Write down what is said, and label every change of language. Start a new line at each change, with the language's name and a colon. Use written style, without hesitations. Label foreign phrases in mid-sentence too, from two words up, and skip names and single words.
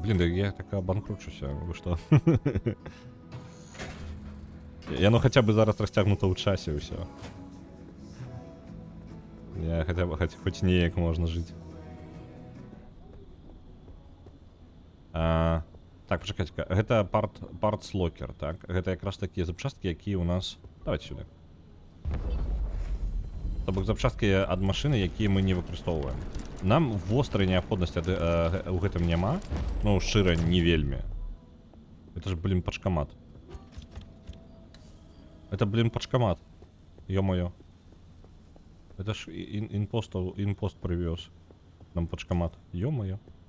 Belarusian: Блін, я так абанкручуся, вы што? Яно хаця бы зараз расцягнута ў часе ўсё. Я хаця бы хоць неяк можна жыць. Так, пачакайце-ка, гэта Parts Locker, так? Гэта якраз такія запчасткі, якія ў нас...
Russian: Давайте сюда.
Belarusian: То бок запчасткі ад машыны, якія мы не выкарыстоўваем. Нам вострай неабходнасці у гэтым няма. Ну, шчыра, не вельмі.
Russian: Это ж, блин, пачкамат. Это, блин, пачкамат. Ё-моё. Это ж импост привез нам пачкамат.